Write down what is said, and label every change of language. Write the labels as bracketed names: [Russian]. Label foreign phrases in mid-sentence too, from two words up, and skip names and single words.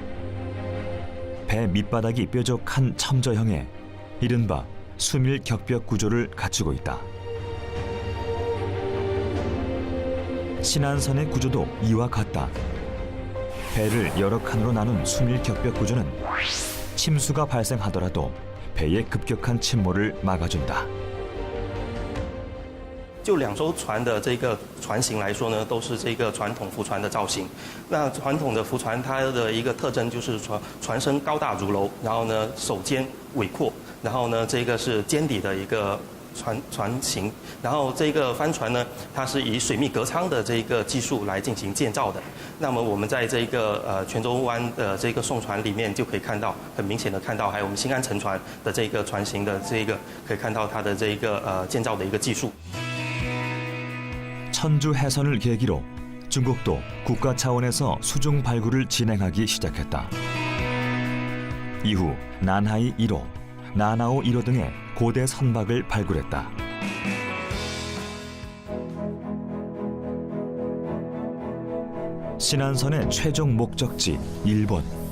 [Korean] 배 밑바닥이 뾰족한 첨저형의 이른바 수밀 격벽 구조를 갖추고 있다. 신안선의 구조도 이와 같다. 배를 여러 칸으로 나눈 수밀 격벽 구조는 침수가 발생하더라도 배의 급격한 침몰을 막아준다. [Chinese] 就两艘船的这个船型来说呢，都是这个传统浮船的造型。那传统的浮船它的一个特征就是船身高大如楼，然后呢首尖尾阔，然后呢这个是尖底的一个船型。然后这个帆船呢，它是以水密隔舱的这个技术来进行建造的。那么我们在这个泉州湾的这个宋船里面就可以看到，很明显的看到，还有我们新安沉船的这个船型的这个可以看到它的这个建造的一个技术。 [Korean] 천주 해선을 계기로 중국도 국가 차원에서 수중 발굴을 진행하기 시작했다. 이후 난하이 1호, 나나오 1호 등의 고대 선박을 발굴했다. 신안선의 최종 목적지 일본.